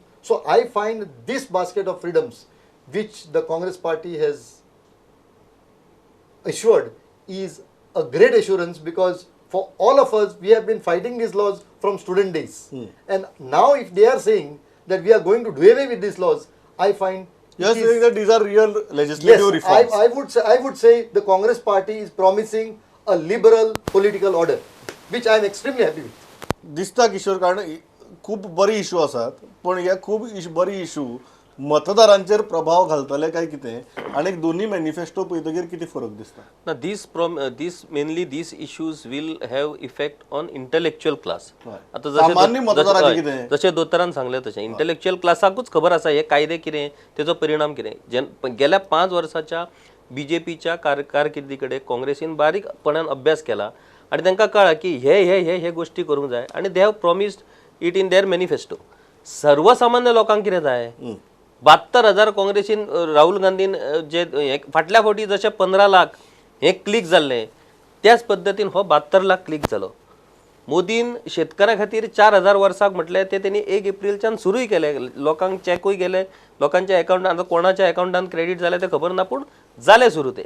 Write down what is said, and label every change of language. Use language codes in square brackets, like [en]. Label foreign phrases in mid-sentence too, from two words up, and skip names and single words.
[en] So I find this basket of freedoms which the Congress party has assured is a great assurance, because for all of us, we have been fighting these laws from student days. And now if they are saying that we are going to do away with these laws, I find You are it is- saying that these are real legislative yes, reforms. I would say the Congress party is promising a liberal political order, which I am extremely happy with. [kok] दिसता किशोर कारण खूप बरी इशू आसात पण ह्या खूप बरी इशू मतदारांचेर प्रभाव घालतले काय कितें आनी दोन्ही मॅनिफेस्टो पळयतकीर कितें फरक दिसता [en] Now, these issues will have effect on intellectual class. Right. [kok] आता सामान्य मतदाराचें कितें? जशें दोतोरान सांगलें तशें इंटेलेक्च्युअल क्लासाकूच खबर आसा हे कायदे कितें तेजो परिणाम कितें गेल्या 5 वर्साच्या बीजेपीच्या कारकिर्दी कडेन काँग्रेसीन बारीकपणान अभ्यास केला आनी तांकां कळ्ळां की हे गोष्टी करूंक जाय आनी [en] they have promised it in their manifesto. [kok] सर्वसामान्य लोकांक कितें जाय 72,000 काँग्रेसीन राहुल गांधीन जे फाटल्या फावटी जशे 15 लाख हे क्लिक जाल्ले त्याच पद्दतीन हो 72 लाख क्लिक जालो. मोदीन शेतकऱ्यां खातीर 4,000 वर्साक म्हटलें ते तेणी 1 एप्रिलच्यान सुरूय केले, लोकांक चॅकूय गेले, लोकांच्या अकाउंटान कोणाच्या अकाउंटान क्रेडीट जाले ते खबर ना पूण जाले सुरू ते